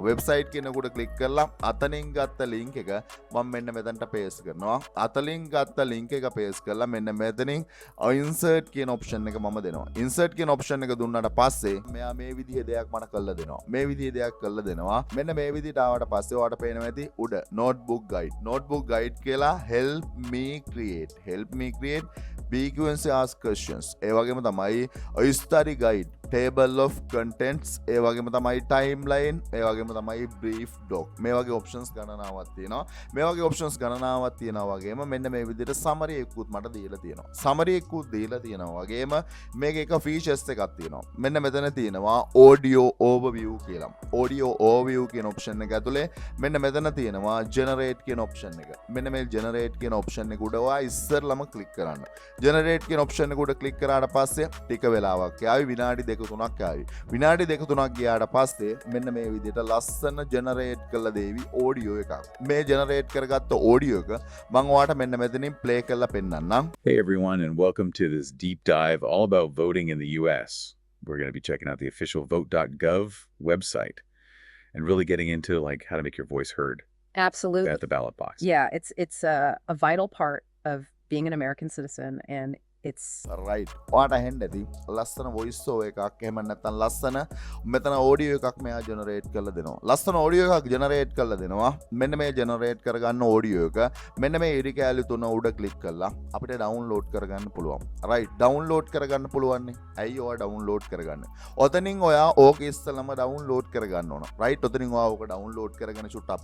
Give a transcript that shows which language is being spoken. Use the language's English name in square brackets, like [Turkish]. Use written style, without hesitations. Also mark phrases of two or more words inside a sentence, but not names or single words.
[Sinhala] website කියන එක උඩ click කරලා අතනින් ගත්ත link එක මම මෙන්න මෙතනට paste කරනවා. අතලින් ගත්ත link එක paste කරලා මෙන්න මෙතනින් insert කියන option එක මම දෙනවා. insert කියන option එක දුන්නාට පස්සේ මෙයා මේ විදිහේ දෙයක් මට කරලා දෙනවා. මේ විදිහේ දෙයක් කරලා දෙනවා. මෙන්න මේ විදිහට ආවට පස්සේ ඔයාලට පේනවා ඇති උඩ [English] notebook guide. notebook guide කියලා help me create frequency ask questions. [Sinhala] ඒ වගේම තමයි [English] study guide, table of contents, [Sinhala] ඒ වගේම තමයි timeline, ඒ වගේම තමයි [English] brief doc. [Sinhala] මේ වගේ options ගණනාවක් තියෙනවා. මේ වගේ options ගණනාවක් තියෙනවා වගේම මෙන්න මේ විදිහට summary එකකුත් මට දීලා තියෙනවා. summary එකකුත් දීලා තියෙනවා වගේම මේක එක features එකක් තියෙනවා. මෙන්න මෙතන තියෙනවා [English] audio overview [Sinhala] කියලා. [English] audio overview [Sinhala] කියන option එක ඇතුලේ මෙන්න මෙතන තියෙනවා generate කියන option එක. මෙන්න මේ generate කියන option එක උඩ ඔයා ඉස්සරළම click කරන්න. generate කියන option එක උඩ click කරාට පස්සේ ටික වෙලාවක් යාවි විනාඩි 2-3ක් යාවි. විනාඩි 2-3ක් ගියාට පස්සේ මෙන්න මේ විදිහට ලස්සන generate කරලා දේවි audio එකක්. මේ generate කරගත්ත audio එක මම ඔයාලට මෙන්න මෙතනින් play කරලා පෙන්නන්නම්. [English] Hey everyone, and welcome to this deep dive all about voting in the US. We're going to be checking out the official vote.gov website and really getting into like how to make your voice heard Absolutely. at the ballot box. Yeah, it's a vital part of being an American citizen, and it's [Sinhala] රයිට් ඔයාට ඇහෙන්න ඇති ලස්සන [English] voice over [Sinhala] එකක් එහෙම නැත්නම් ලස්සන මෙතන ඔඩියෝ එකක් මෙයා ජෙනරේට් කරලා දෙනවා ලස්සන ඔඩියෝ එකක් ජෙනරේට් කරලා දෙනවා මෙන්න මේ ජෙනරේට් කරගන්න ඔඩියෝ එක මෙන්න මේ ඉරි කෑලි තුන උඩ ක්ලික් කරලා අපිට ඩවුන්ලෝඩ් කරගන්න පුළුවන් රයිට් ඩවුන්ලෝඩ් කරගන්න පුළුවන් නේ ඇයි ඔයා ඩවුන්ලෝඩ් කරගන්න ඔතනින් ඔයා ඕක ඉස්සලම ඩවුන්ලෝඩ් කරගන්න ඕන රයිට් ඔතනින් ඔයා ඕක ඩවුන්ලෝඩ් කරගෙන චුට්ටක්